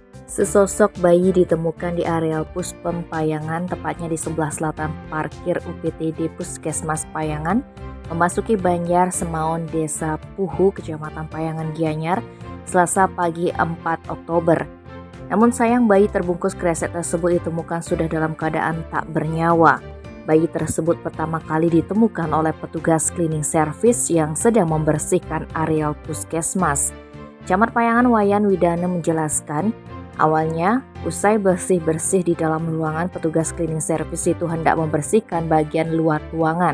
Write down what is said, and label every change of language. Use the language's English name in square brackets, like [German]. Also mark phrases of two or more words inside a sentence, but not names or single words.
[Indonesian] Sesosok bayi ditemukan di areal Puspem Payangan, tepatnya di sebelah selatan parkir UPTD Puskesmas Payangan, memasuki Banjar Semaon Desa Puhu, Kecamatan Payangan Gianyar, Selasa pagi 4 Oktober. Namun sayang bayi terbungkus kresek tersebut ditemukan sudah dalam keadaan tak bernyawa. Bayi tersebut pertama kali ditemukan oleh petugas cleaning service yang sedang membersihkan areal puskesmas. Camat Payangan Wayan Widana menjelaskan, awalnya, usai bersih-bersih di dalam ruangan, petugas cleaning service itu hendak membersihkan bagian luar ruangan.